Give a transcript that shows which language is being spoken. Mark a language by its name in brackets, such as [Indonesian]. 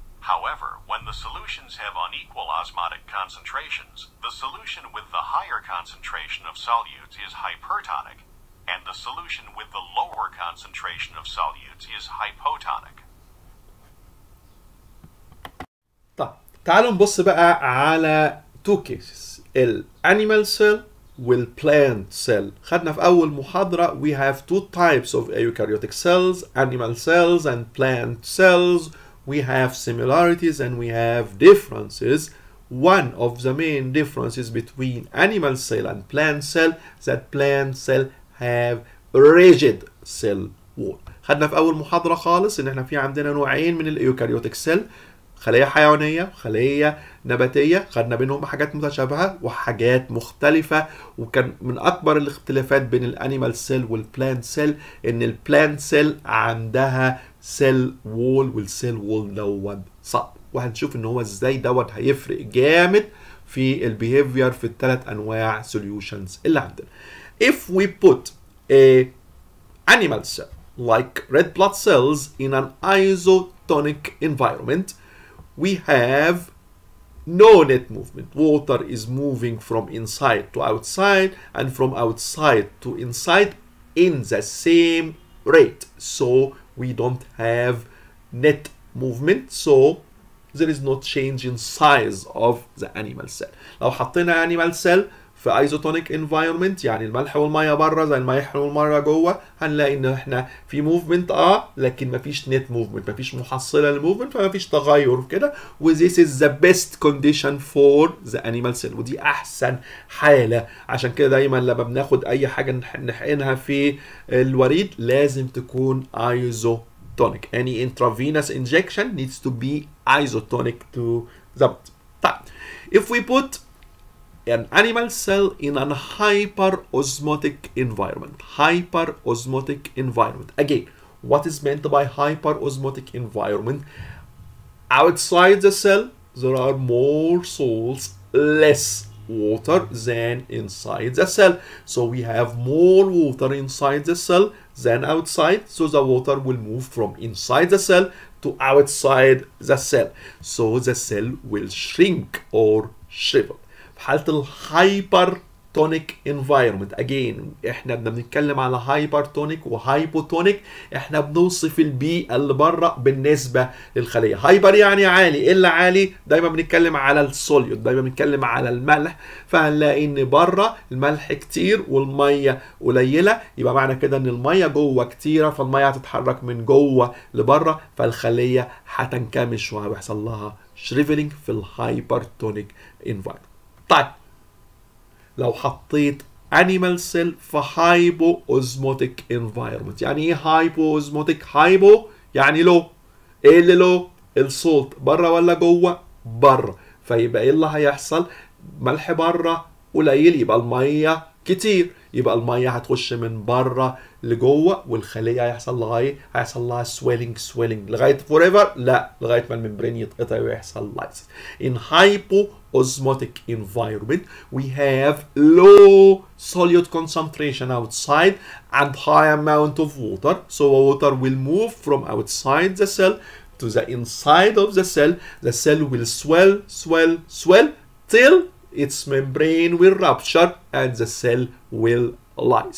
[English] However, when the solutions have unequal osmotic concentrations, the solution with the higher concentration of solutes is hypertonic, and the solution with the lower concentration of solutes is hypotonic. [Arabic] طيب تعالوا نبص بقى على [English] two cases [Arabic] الانيمال cell والplant cell. خدنا في أول محاضرة [English] we have two types of eukaryotic cells, animal cells and plant cells. We have similarities and we have differences. One of the main differences between animal cell and plant cell that plant cell have rigid cell wall. [Arabic] خدنا في أول محاضرة خالص إن احنا في عندنا نوعين من الأيوكاريوتيك سيل، خلية حيوانية وخلية نباتية. خدنا بينهم حاجات متشابهة وحاجات مختلفة، وكان من أكبر الاختلافات بين الأنيمال سيل والبلانت سيل إن البلانت سيل عندها سيل وول والسيل وول دوت صعب، وهنشوف إن هو إزاي دوت هيفرق جامد في البيهيفير في الثلاث أنواع solutions اللي عندنا. [English] If we put a animal cell like red blood cells in an isotonic environment, we have no net movement. Water is moving from inside to outside and from outside to inside in the same rate. So we don't have net movement. So there is no change in size of the animal cell. [Arabic] لو حطينا animal cell في isotonic environment يعني الملح والميه بره زي الملح والميه جوه، هنلاقي ان احنا في موفمنت لكن مفيش نت موفمنت، مفيش محصله للموفمنت، فمفيش تغير كده. و [English] this is the best condition for the animal cell، [Arabic] ودي احسن حاله. عشان كده دايما لما بناخد اي حاجه نحقنها في الوريد لازم تكون isotonic. [English] Any intravenous injection needs to be isotonic to the body. طيب if we put an animal cell in an hyperosmotic environment. Hyperosmotic environment. Again, what is meant by hyperosmotic environment? Outside the cell, there are more salts, less water than inside the cell. So we have more water inside the cell than outside. So the water will move from inside the cell to outside the cell. So the cell will shrink or shrivel. [Arabic] حالة الهايبرتونيك environment again احنا بنتكلم على هايبرتونيك وهايبوتونيك، احنا بنوصف البيئة اللي بره بالنسبة للخلية. هايبر يعني عالي، ايه اللي عالي؟ دايما بنتكلم على السوليوت، دايما بنتكلم على الملح، فهنلاقي ان بره الملح كتير والمية قليلة، يبقى معنى كده ان المية جوه كتيرة، فالمية هتتحرك من جوه لبره، فالخلية هتنكمش وهيحصل لها شريفلينج في الهايبرتونيك environment. طيب لو حطيت animal cell في hypoosmotic environment، يعني ايه hypoosmotic؟ hypo يعني لو، ايه اللي لو؟ الصوت بره ولا جوه؟ بره، فيبقى ايه اللي هيحصل؟ ملح بره قليل يبقى الميه كتير، يبقى الميه هتخش من بره لجوه، والخليه هيحصل لها ايه؟ هيحصل لها swelling لغايه forever؟ لا، لغايه ما الممبرين يتقطع ويحصل lysis. [English] In hypoosmotic environment we have low solute concentration outside and high amount of water, so water will move from outside the cell to the inside of the cell. The cell will swell till its membrane will rupture and the cell will lyse.